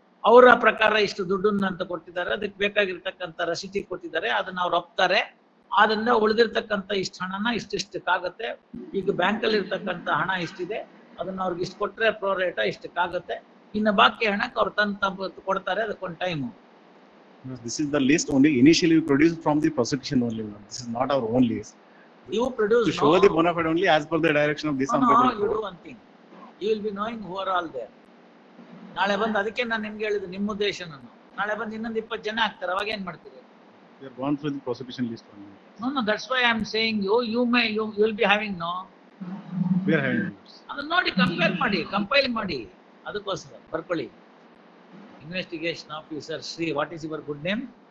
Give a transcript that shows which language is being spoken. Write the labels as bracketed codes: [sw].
[kn] ಅವರ ಪ್ರಕಾರ ಇಷ್ಟು ದುಡ್ಡನ್ನ ಅಂತ ಕೊಟ್ಟಿದ್ದಾರೆ, ಅದಕ್ಕೆ ಬೇಕಾಗಿರ್ತಕ್ಕಂಥ ರಸೀಟಿ ಕೊಟ್ಟಿದ್ದಾರೆ, ಅದನ್ನ ಅವ್ರು ಒಪ್ತಾರೆ. ಆದ್ರಿಂದ ಉಳಿದಿರ್ತಕ್ಕಂಥ ಇಷ್ಟು ಹಣನ ಇಷ್ಟಿಷ್ಟಕ್ಕಾಗತ್ತೆ. ಈಗ ಬ್ಯಾಂಕಲ್ಲಿ ಇರ್ತಕ್ಕಂಥ ಹಣ ಇಷ್ಟಿದೆ, ಅದನ್ನ ಅವ್ರಿಗೆ ಇಷ್ಟು ಕೊಟ್ರೆ ಪ್ರೋ ರೇಟ ಇಷ್ಟಕ್ಕಾಗತ್ತೆ. ಇನ್ನು ಬಾಕಿ ಹಣಕ್ಕೆ ಅವ್ರು ತಂದು ಕೊಡ್ತಾರೆ, ಅದಕ್ಕೊಂದು time. [en] This is the list only initially produced from the prosecution only. This is not our own list. You produce to show the bona fide only as per the direction of this. No, you do one thing. You will be knowing who are all there. [kn] ನಾಳೆ ಬಂದು ಅದಕ್ಕೆ ನಾನು ನಿಮ್ಗೆ ಹೇಳಿದ್ದು ನಿಮ್ಮ ಉದ್ದೇಶ. ನಾನು ನಾಳೆ ಬಂದು ಇನ್ನೊಂದು 20 ಜನ ಆಗ್ತಾರೆ, ಅವಾಗ ಏನ್ ಮಾಡ್ತೀರಿ? [en] We are gone through the prosecution list only. No, that's why I am saying you will be having no. We are having. [kn] ಅದನ್ನ ನೋಡಿ ಕಂಪೈಲ್ ಮಾಡಿ ಅದಕ್ಕೋಸ್ಕರ ಬರ್ಕೊಳ್ಳಿ. [en] Investigation officer Shri, what is your good name?